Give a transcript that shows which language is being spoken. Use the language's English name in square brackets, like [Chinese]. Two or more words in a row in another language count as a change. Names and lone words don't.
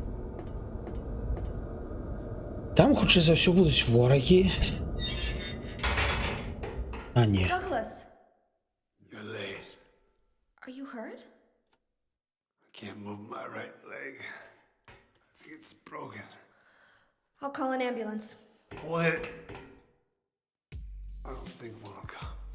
[Belarusian] Там, хутчэй за ўсё, будуць ворагі. А, не. [English] Douglas, You're late. are you hurt? I can't move my right leg. I think it's broken. I'll call an ambulance. What? I don't think one will come.